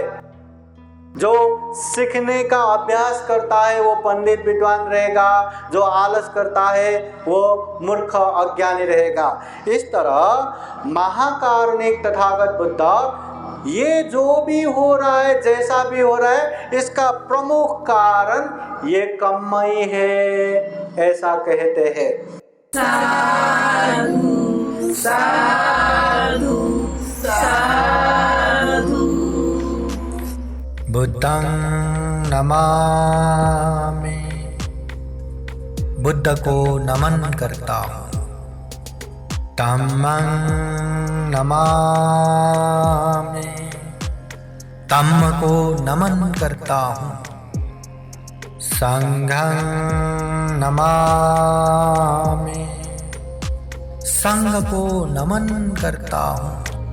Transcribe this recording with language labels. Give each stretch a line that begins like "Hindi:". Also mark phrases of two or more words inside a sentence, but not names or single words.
Hindi: जो सीखने का अभ्यास करता है वो पंडित विद्वान रहेगा, जो आलस करता है वो मूर्ख अज्ञानी रहेगा। इस तरह महाकारुणिक तथागत बुद्ध ये जो भी हो रहा है, जैसा भी हो रहा है, इसका प्रमुख कारण ये कर्म ही है, ऐसा कहते हैं।
Pali: साधु साधु साधु। बुद्धं नमामि,
Hindi: बुद्ध को नमन करता हूँ।
Pali: धम्मं नमामि,
Hindi: धम्म को नमन करता हूँ।
Pali: संघं नमामि,
Hindi: संघ को नमन करता हूँ।